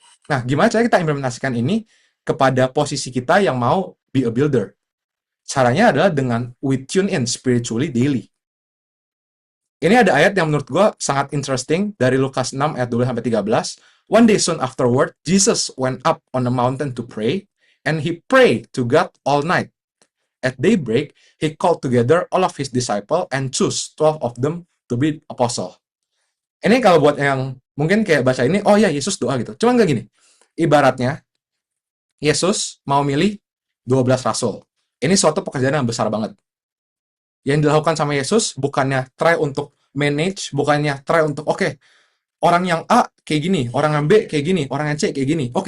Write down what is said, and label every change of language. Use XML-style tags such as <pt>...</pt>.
<id>Nah, gimana cara kita implementasikan ini kepada posisi kita yang mau be a builder? Caranya adalah dengan we tune in spiritually daily. Ini ada ayat yang menurut gue sangat interesting dari Lukas 6 ayat 12-13.</id> <en>One day soon afterward, Jesus went up on a mountain to pray, and he prayed to God all night. At daybreak, he called together all of his disciples and chose 12 of them to be apostle.</en> <id>Ini kalau buat yang mungkin kayak baca ini, oh ya Yesus doa gitu. Cuman gak gini, ibaratnya Yesus mau milih 12 rasul. Ini suatu pekerjaan yang besar banget. Yang dilakukan sama Yesus bukannya try untuk manage, bukannya try untuk orang yang A kayak gini, orang yang B kayak gini, orang yang C kayak gini.</id>